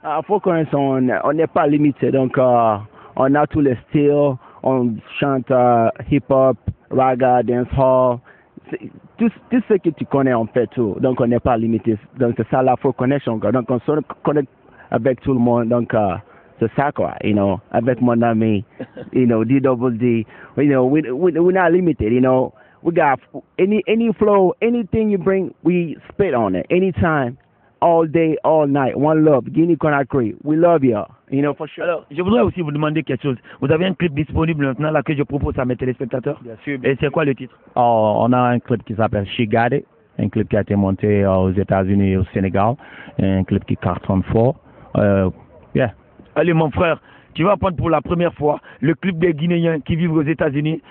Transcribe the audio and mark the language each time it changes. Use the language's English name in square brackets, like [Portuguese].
[French] Faut connaître, on n'est pas limité, donc on a tous les styles, on chante hip-hop, raga, dancehall, tout ce que tu connais, on fait tout, donc on n'est pas limité, donc c'est ça la faut connaître encore, donc on se connecte avec tout le monde, donc c'est ça quoi, you know, avec mon ami, you know, D-double-D, you know, [English] we're not limited, you know, we got any flow, anything you bring, we spit on it, anytime. All day, all night, one love, Guinea Conakry, we love you, you know, for sure. [French] Alors, je voudrais aussi vous demander quelque chose. Vous avez un clip disponible maintenant là que je propose à mes téléspectateurs. Bien sûr. Et c'est quoi le titre? On a un clip qui s'appelle She Got It, un clip qui a été monté aux États-Unis et au Sénégal, un clip qui cartonne fort. Yeah. Allez mon frère, tu vas prendre pour la première fois le clip des Guinéens qui vivent aux États-Unis.